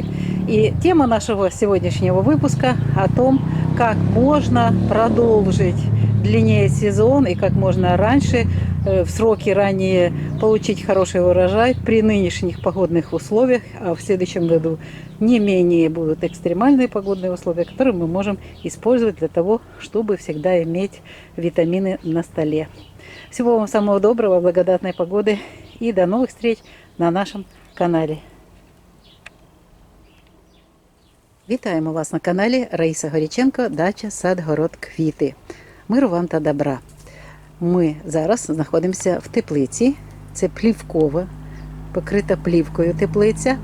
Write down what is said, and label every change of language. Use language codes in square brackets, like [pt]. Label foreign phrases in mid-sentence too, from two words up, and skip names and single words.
[ru] И тема нашего сегодняшнего выпуска о том, как можно продолжить длиннее сезон и как можно раньше, в сроки ранее, получить хороший урожай при нынешних погодных условиях. А в следующем году не менее будут экстремальные погодные условия, которые мы можем использовать для того, чтобы всегда иметь витамины на столе. Всего вам самого доброго, благодатной погоды и до новых встреч на нашем канале. [uk] Вітаємо вас на каналі Раїса Горяченко, дача, сад, город, квіти. Миру вам та добра. Ми зараз знаходимося в теплиці. Це плівкова, покрита плівкою теплиця.